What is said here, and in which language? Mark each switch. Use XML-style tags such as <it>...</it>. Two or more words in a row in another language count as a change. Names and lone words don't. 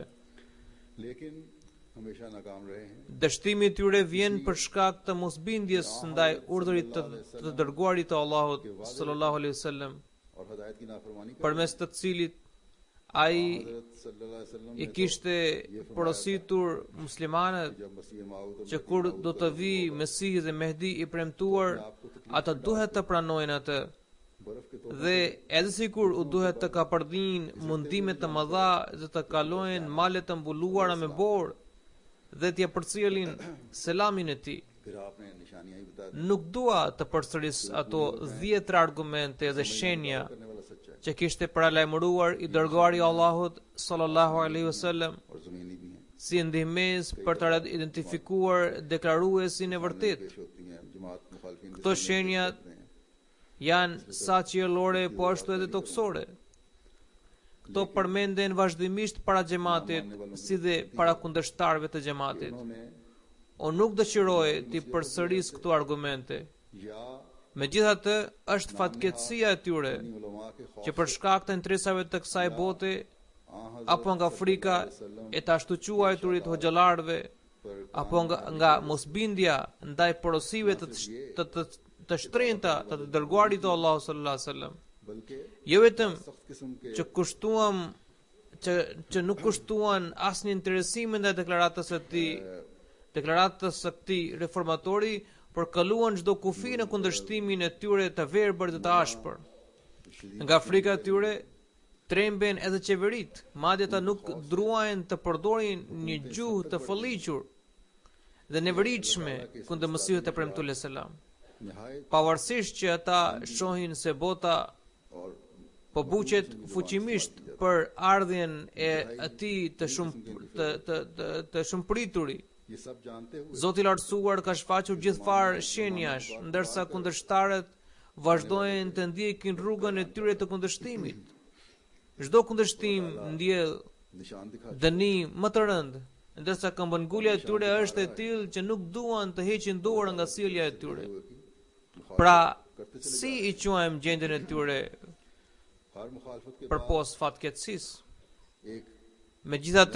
<ur>لیکن ہمیشہ ناکام رہے ہیں.</ur> <sq>Dështimi i tyre vjen për shkak të mosbindjes ndaj urdhërit të dërguarit të Allahut</sq> <ar>صلى الله عليه وسلم,</ar> <ur>اور ہدایت کی نافرمانی کر</ur> <sq>përmes të cilit ai</sq> <ar>हज़रत صلى الله عليه وسلم</ar> <sq>i</sq> <ur>ने</ur> <sq>kishte porositur muslimanët</sq> <ur>جب مسیح موعود</ur> <sq>që kur do të vi Mesihi dhe Mehdi i premtuar, ata duhet të pranojnë atë.</sq> <ur>برف کے تو</ur> <sq>Dhe edhe sikur u duhet të kapardhin mundime të mëdha dhe të kalojnë male të mbuluara me borë dhe t'ja përcjellin selamin e tij.</sq> <ur>پھر آپ نے نشانیاں ہی بتا دی.</ur> <sq>Nuk dua të përsëris ato 10 argumente dhe shenja</sq> <ur>کرنے والا سچا ہے</ur> <sq>që kishte paralajmëruar i dërguari i Allahut</sq> <ar>صلى الله عليه وسلم</ar> <ur>اور زمینی بھی ہیں.</ur> <sq>si ndihmës për të identifikuar deklaruesin e vërtet.</sq> <ur>پیش ہوتی ہیں جماعت مخالفین</ur> <sq>Këto shenja janë sa qiellore po ashtu edhe toksore. Këto përmenden vazhdimisht para xhamatit, si dhe para kundërshtarëve të xhamatit.</sq> <ur>उन्होंने</ur> <sq>Unë nuk dëshiroj të përsëris këto argumente.</sq> <ur>या</ur> <sq>Megjithatë, është fatkeqësia e tyre</sq> <ur>علما کے خوف</ur> <sq>që për shkak të interesave të kësaj bote apo nga frika e të ashtu quajturit hoxhallarëve apo nga mosbindja ndaj porosive të shtrenjta të dërguarit të Allahut</sq> <ar>صلى الله عليه وسلم,</ar> <ur>बल्कि</ur> <sq>jo vetëm</sq> <ur>سخت قسم کے</ur> <sq>që nuk kushtuan asnjë interesim ndaj deklaratës së këtij reformatori, por kaluan çdo kufi në kundërshtimin e tyre të verbër dhe të ashpër. Nga frika e tyre tremben edhe qeverit, madje ata nuk druajnë të përdorin një gjuhë të fëlliqur dhe neveritshme kundër Mesihut e premtuar selam.</sq> <ur>निहायत</ur> <sq>Pavarësisht që ata shohin se bota</sq> <ur>और</ur> <sq>po buqet fuqimisht për ardhjen e atij të shumëprituri.</sq> <ur>یہ سب جانتے ہوئے</ur> <sq>Zoti i lartësuar ka shfaqur gjithfarë shenjash, ndërsa kundërshtarët vazhdojnë të ndjekin rrugën e tyre të kundërshtimit. Çdo kundërshtim ndjell</sq> <ur>نشان دکھا</ur> <sq>dënim më të rënd, ndërsa këmbëngulja e tyre është e tillë që nuk duan të heqin dorë nga sjellja e tyre. Pra, si i quajmë gjendjen e tyre</sq> <ur>ہر مخالفت کے</ur> <sq>përpos fatkeqësisë?</sq> <ur>एक</ur> <sq>Megjithatë,</sq>